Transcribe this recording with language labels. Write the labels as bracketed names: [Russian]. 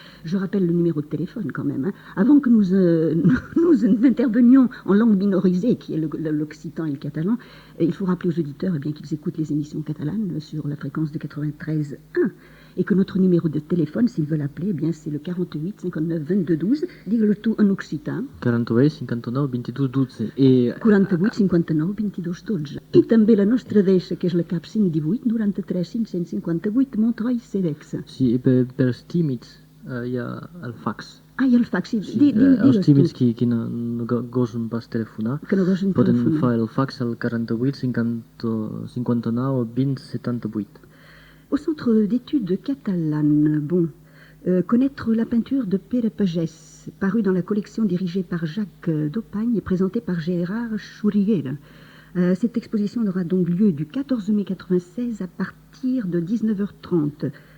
[French] Je rappelle le numéro de téléphone quand même. Hein. Avant que nous intervenions en langue minorisée, qui est l'occitan et le catalan, il faut rappeler aux auditeurs qu'ils écoutent les émissions catalanes sur la fréquence de 93.1 et que notre numéro de téléphone, s'ils veulent appeler, c'est le 48 59 22 12. Digue-le tout en occitan. 48 59 22 12. Et 48 59 22 12. [Catalan] I també la nostra adreça, que és la CAP 518 93 558 Montreuil Cedex. Sí, per els tímids hi ha el fax. Ah, hi ha el fax, sí. Els tímids que no gosen pas telefonar poden fer el fax al 48 59 20 78. [French] Au Centre d'études catalanes, connaître la peinture de Pere Pagès, parue dans la collection dirigée par Jacques Daupagne et présentée par Gérard Chouriguera. Cette exposition aura donc lieu du 14 mai 1996 à partir de 19h30.